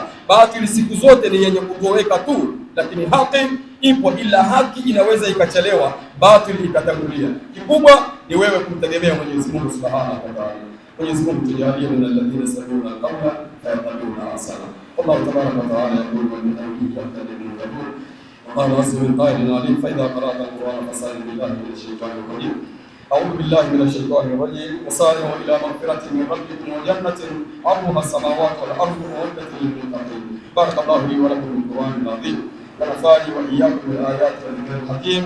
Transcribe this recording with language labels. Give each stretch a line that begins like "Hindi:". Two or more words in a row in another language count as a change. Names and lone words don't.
Swahili: Batil siku zote ni yenye kutoweka tu, lakini haki ipo, ila haki inaweza ikachelewa, batil ikatangulia. Kikubwa ni wewe kumtegemea Mwenyezi Mungu
Arabic: سبحانه وتعالى.
Swahili: Mwenyezi Mungu tujalie
Arabic: من الذين يستمعون القول فيتبعون أحسنه. الله تبارك وتعالى يقول ومن أيه يهتدون يقول وقال عز من قائل عليم فإذا قرأت القرآن فاستعذ بالله من الشيطان الرجيم. أعوذ بالله من الشيطان الرجيم. وسارعوا إلى مغفرة من ربكم وجنة عرضها السماوات والأرض أعدت للمتقين. بارك الله لي ولكم بالقرآن العظيم ونفعني وإياكم بالآيات والذكر الحكيم.